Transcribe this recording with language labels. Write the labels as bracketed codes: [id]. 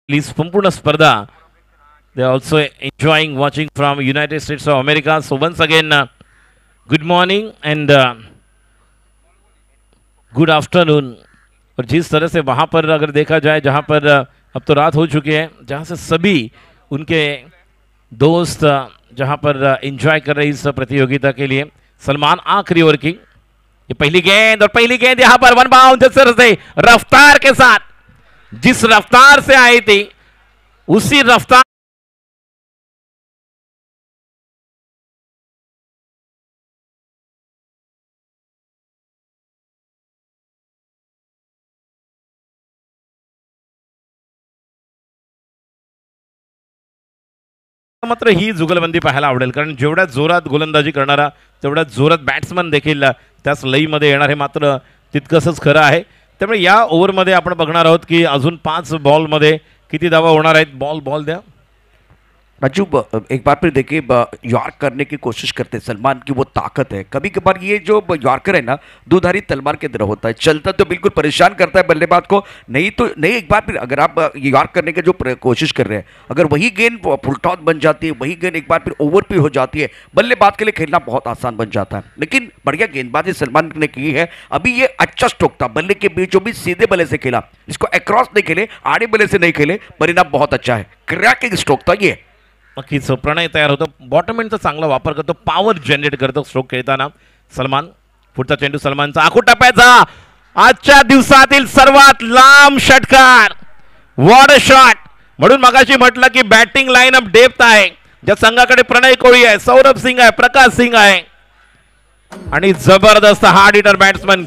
[mr] संपूर्ण स्पर्धा [en] they are also enjoying watching from United States of America. So once again, good morning and good afternoon. [hi] और जिस तरह से वहाँ पर अगर देखा जाए, जहाँ पर अब तो रात हो चुकी है, जहाँ से सभी उनके दोस्त जहाँ पर एंजॉय कर रहे इस प्रतियोगिता के लिए। सलमान आखिरी ओवर की ये पहली गेंद, और पहली गेंद यहाँ पर वन बाउंड से रफ्तार के साथ, जिस रफ्तार से आई थी उसी रफ्तार [mr] मात्र ही जुगलबंदी पाहायला आवडेल, कारण जेवढ्या जोरात गोलंदाजी करणारा तेवढ्या जोरात बॅट्समन देखील त्याच लईमध्ये येणार हे मात्र तितकंच खरं आहे। त्यामुळे या ओव्हरमध्ये आपण बघणार आहोत की अजून 5 बॉलमध्ये किती धावा होणार आहेत। बॉल द्या [hi] राजू, एक बार फिर देखिए, यॉर्क करने की कोशिश करते हैं सलमान की, वो ताकत है। कभी कभार ये जो यॉर्कर है ना, दुधारी तलवार की तरह होता है, चलता तो बिल्कुल परेशान करता है बल्लेबाज को, नहीं तो नहीं। एक बार फिर अगर आप यॉर्क करने की जो कोशिश कर रहे हैं, अगर वही गेंद फुल टॉस बन जाती है, वही गेंद एक बार फिर ओवर पे हो जाती है, बल्लेबाज के लिए खेलना बहुत आसान बन जाता है। लेकिन बढ़िया गेंदबाजी सलमान ने की है। अभी ये अच्छा स्ट्रोक था, बल्ले के बीचों बीच सीधे बल्ले से खेला, इसको अक्रॉस नहीं खेले, आड़े बल्ले से नहीं खेले, परिणाम बहुत अच्छा है। क्रैकिंग स्ट्रोक था ये। [mr] नक्कीच प्रणय तयार होतो, बॉटम एंडचा चांगला वापर करतो, पॉवर जनरेट करतो स्ट्रोक खेळताना सलमान। पुढचा चेंडू सलमानचा आखोटाप्याचा, आजच्या दिवसातील सर्वात लांब षटकार, [en] What a shot. [mr] म्हणून मगाशी म्हटलं की बॅटिंग लाईनअप डेप्थ आहे, ज्या संघाकडे प्रणय कोळी आहे, सौरभ सिंग आहे, प्रकाश सिंग आहे आणि जबरदस्त हार्ड हिटर बॅट्समन।